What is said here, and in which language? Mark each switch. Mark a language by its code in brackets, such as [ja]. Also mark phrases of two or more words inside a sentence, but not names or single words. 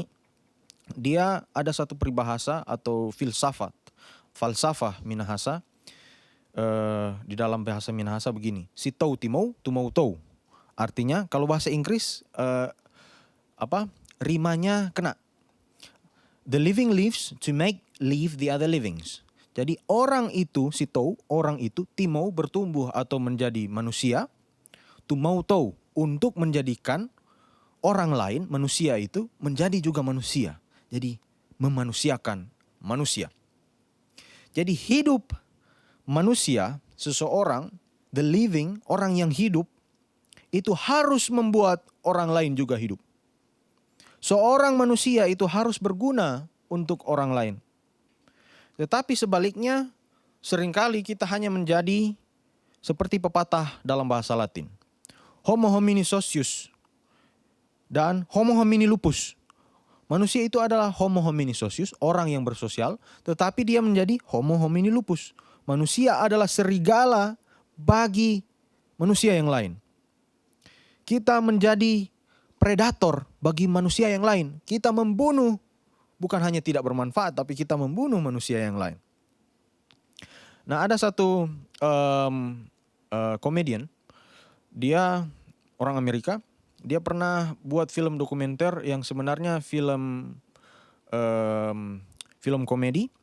[id] Dia ada satu peribahasa atau falsafah Minahasa. Di dalam bahasa Minahasa begini. [tom] Si tau timau, tumau tau. [id] Artinya kalau bahasa Inggris rimanya kena. [en] The living lives to make live the other livings. [id] Jadi orang itu, [tom] si tau, [id] orang itu timau bertumbuh atau menjadi manusia. [tom] Tumau tau [id] untuk menjadikan orang lain, manusia itu menjadi juga manusia. Jadi memanusiakan manusia. Jadi hidup manusia, seseorang, [en] the living, [id] orang yang hidup, itu harus membuat orang lain juga hidup. Seorang manusia itu harus berguna untuk orang lain. Tetapi sebaliknya, seringkali kita hanya menjadi seperti pepatah dalam bahasa Latin. [la] Homo homini socius dan homo homini lupus. [id] Manusia itu adalah [la] homo homini socius, [id] orang yang bersosial, tetapi dia menjadi [la] homo homini lupus. [id] Manusia adalah serigala bagi manusia yang lain. Kita menjadi predator bagi manusia yang lain. Kita membunuh, bukan hanya tidak bermanfaat, tapi kita membunuh manusia yang lain. Nah, ada satu komedian, dia orang Amerika, dia pernah buat film dokumenter yang sebenarnya film komedi.